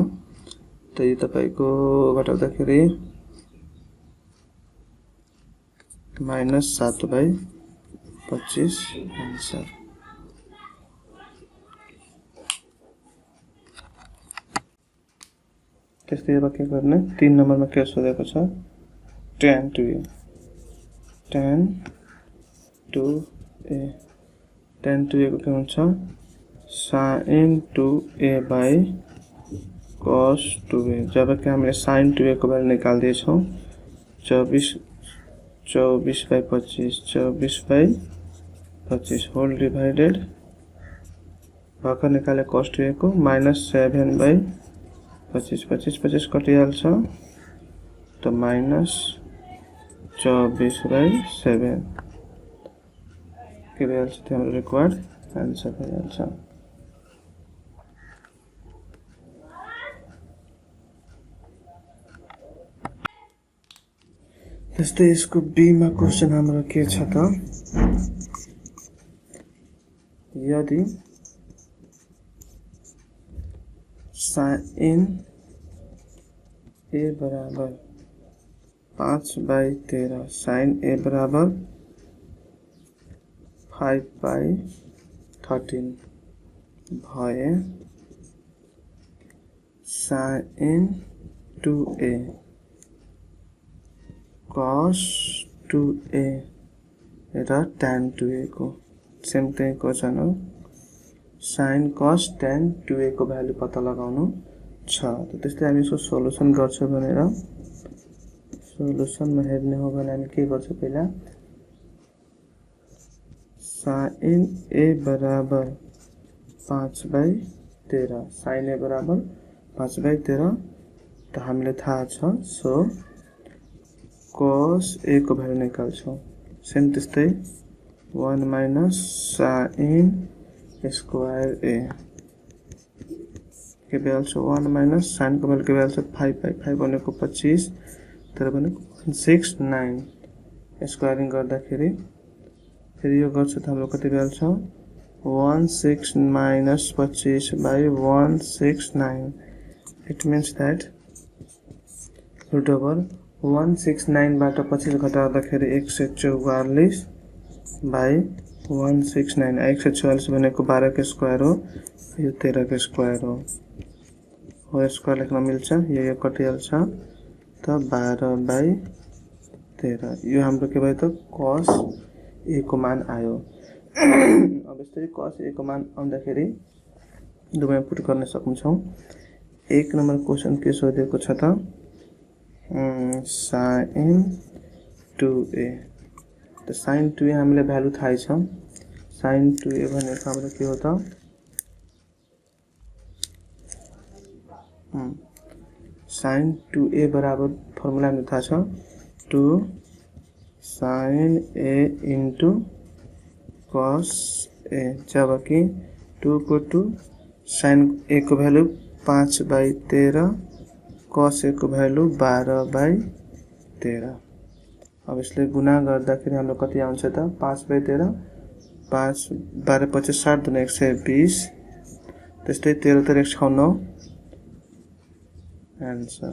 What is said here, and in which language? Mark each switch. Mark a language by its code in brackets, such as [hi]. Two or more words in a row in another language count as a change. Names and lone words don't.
[ne] त यो तपाईको घटाउँदाखेरि -7/25 आन्सर। त्यस्तै अब के गर्ने 3 नम्बरमा के सोधेको छ tan 2a tan 2a tan 2a को के हुन्छ sin 2a by cos 2a। जब कि हामीले sin 2a को भ्यालु निकाल्दै छौं 24/25 [en] whole divided [ne] भर्खर निकाले cos 2a को -7/25 कटिहाल्छ त -24/7 के भइहाल्छ त्यो हाम्रो [en] required answer [ne] भइहाल्छ। त्यस्तै यसको बी मा क्वेशन हाम्रो के छ त यदि sin a बराबर 5/13 sin a बराबर 5/13 भए sin 2a cos 2a र tan 2a को सेम त्यही क्वेशन हो। sin cos tan 2a को भ्यालु पत्ता लगाउनु छ। त्यस्तै हामी यसको सोलुसन गर्छौं भनेर सोलुसनमा हेर्ने हो भने हामी के गर्छौं पहिला sin a बराबर 5/13 sin a बराबर 5/13 त हामीले थाहा छ सो cos a को भ्यालु निकाल्छौं सेम त्यस्तै 1 - sin स्क्वायर a के भ्याल्छ 1 - sin को भ्यालु के भ्याल्छ 5/5 भनेको 25 तर भनेको 169 स्क्वायरिङ गर्दाखेरि फेरि यो गर्छ त हाम्रो कति भ्याल्छ 16 - 25/169 [en] it means that root over [ne] 169 बाट 25 घटाउँदाखेरि 144/169 144 भनेको 12 के स्क्वायर हो यो 13 के स्क्वायर हो स्क्वायर लेख्न मिल्छ यो कटिहाल्छ त 12/13 यो हाम्रो के भयो त cos a को मान आयो। अब यसरी cos a को मान आउँदाखेरि दुवैमा पुट गर्न सक्छौं। 1 नम्बर क्वेशन के सोधेको छ त sin 2a त sin 2a हामीले भ्यालु थाहै छ sin 2a भनेको हाम्रो के हो त sin 2a बराबर फर्मुला हामीले थाहा छ 2 sin a into cos a जबकि 2 को 2 sin a को भ्यालु 5/13 cos a को भ्यालु 12/13 अब यसले गुणा गर्दाखेरि हाम्रो कति आउँछ त 5/13 5 12 25 60 दुना 120 त्यस्तै 13 13 169 आन्सर।